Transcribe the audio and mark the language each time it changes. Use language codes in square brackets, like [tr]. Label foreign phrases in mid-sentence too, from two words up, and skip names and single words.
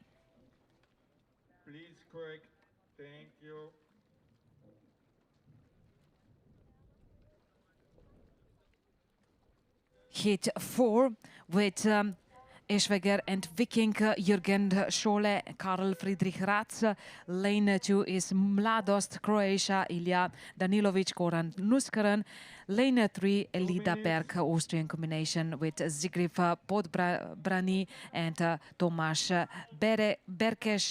[en] Please correct. Thank you. hit 4 with Eschweger and Viking, Jürgen Schole, Karl Friedrich Ratz. Lane 2 is Mladost, Croatia, Ilya Danilovic, Goran Nuskaran. Lane 3, Elida Berg, Austrian combination with Zigriv Podbrani and Tomáš Berkes.